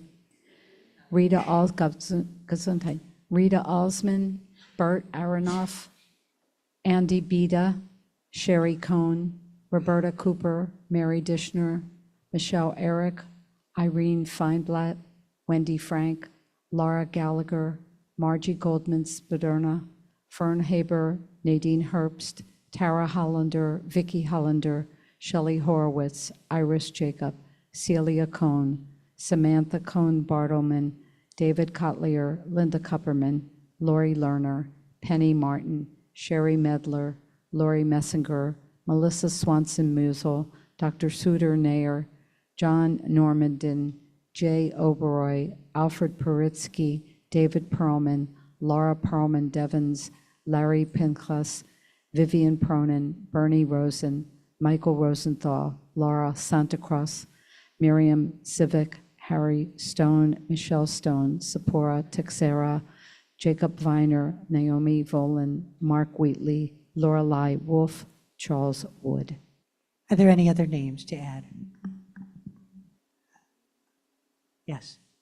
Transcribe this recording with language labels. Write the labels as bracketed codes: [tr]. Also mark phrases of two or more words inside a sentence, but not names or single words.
[en] Rita Alsman, Bert Aronoff, Andy Beda, Sherry Cohn, Roberta Cooper, Mary Dishner, Michelle Eric, Irene Feinblatt, Wendy Frank, Laura Gallagher, Margie Goldman Spaderna, Fern Haber, Nadine Herbst, Tara Hollander, Vicki Hollander, Shelley Horowitz, Iris Jacob, Celia Cohn, Samantha Cohn Bartleman, David Kotlier, Linda Kupperman, Lori Lerner, Penny Martin, Sherry Medler, Lori Messinger, Melissa Swanson Musel, Dr. Suder Nair, John Normandin, Jay Oberoi, Alfred Paritsky, David Perlman, Laura Perlman Devons, Larry Pinchas, Vivian Pronin, Bernie Rosen, Michael Rosenthal, Laura Santacross, Miriam Civic, Harry Stone, Michelle Stone, Sephora Texera, Jacob Viner, Naomi Volan, Mark Wheatley, Lorelei Wolf, Charles Wood. Are there any other names to add? Yes.